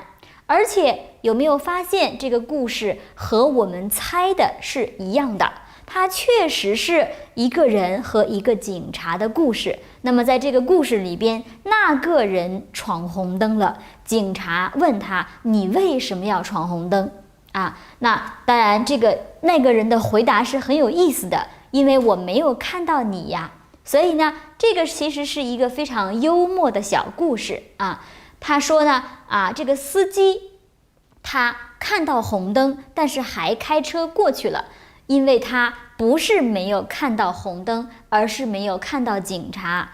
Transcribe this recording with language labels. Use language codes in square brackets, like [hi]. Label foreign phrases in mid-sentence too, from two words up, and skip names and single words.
[zh] 而且有沒有發現这個故事和我們猜的是一樣的？它確實是一個人和一個警察的故事。那麼在這個故事裡邊，那個人闖紅燈了，警察問他：“你為什麼要闖紅燈？” 啊，那當然那個人的回答是很有意思的，因為我沒有看到你呀。所以呢，這個其實是一個非常幽默的小故事啊。他說呢，這個司機他看到紅燈，但是還開車過去了，因為他不是沒有看到紅燈，而是沒有看到警察。